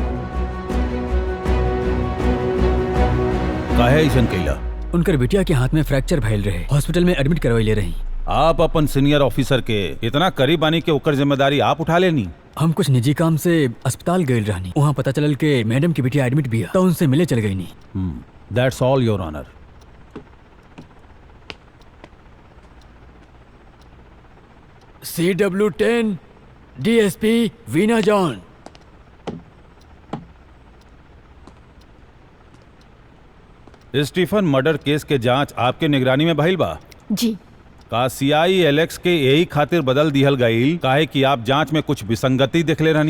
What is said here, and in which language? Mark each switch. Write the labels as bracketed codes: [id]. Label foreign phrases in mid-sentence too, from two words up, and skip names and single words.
[bho] काहे ऐसन कैला? उनकर बिटिया के हाथ में फ्रैक्चर भइल रहे, हॉस्पिटल में एडमिट करवाइले रही। आप अपन [en] senior officer [bho] के इतना करीब आने के ओकर जिम्मेदारी आप उठा लेनी? हम कुछ निजी काम से अस्पताल गए रहनी, वहाँ पता चलल के मैडम की बिटिया एडमिट भी है, तो उनसे मिले चल गई नहीं। [en] That's all your honour. [bho] CW10 डीएसपी वीना जॉन। स्टीफन मर्डर केस के जांच आपके निगरानी में भइल बा? जी। का सीआई एलेक्स के यही खातिर बदल दिहल गईल काहे कि आप जांच में कुछ विसंगति देखले रहनी?